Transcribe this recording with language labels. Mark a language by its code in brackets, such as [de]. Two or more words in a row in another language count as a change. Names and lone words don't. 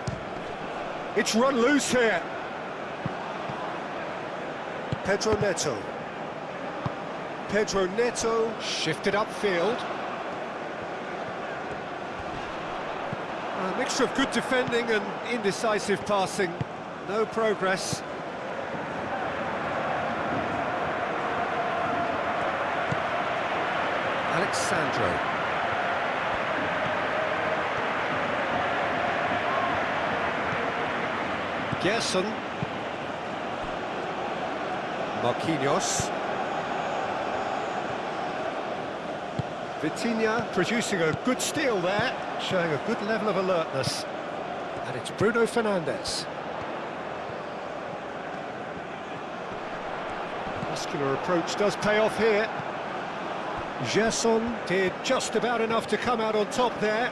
[en] It's run loose here. Pedro Neto. Pedro Neto shifted upfield. A mixture of good defending and indecisive passing. No progress. Alexandro. Gerson. Marquinhos. Vitinha producing a good steal there, showing a good level of alertness. And it's Bruno Fernandes. Muscular approach does pay off here. Gerson did just about enough to come out on top there.